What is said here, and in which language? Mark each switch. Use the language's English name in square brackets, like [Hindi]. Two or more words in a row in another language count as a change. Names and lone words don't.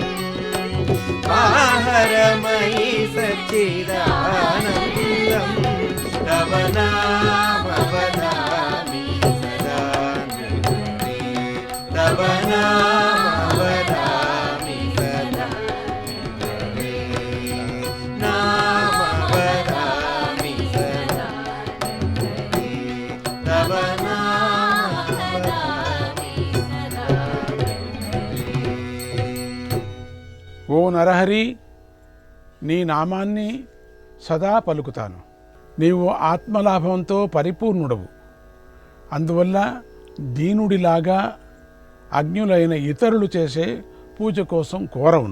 [Sanskrit] आहरमयि सच्चिदानन्दं तव नाम वदामि सदा हृदये तव नाम वदामि सदा हृदये नाम वदामि सदा हृदये तव नाम वदामि सदा हृदये [Telugu] ఓ నరహరి, నీ నామాన్ని సదా పలుకుతాను. నీవు ఆత్మలాభంతో పరిపూర్ణుడవు. అందువల్ల దీనుడిలాగా అజ్ఞులైన ఇతరులు చేసే పూజ కోసం కోరవును.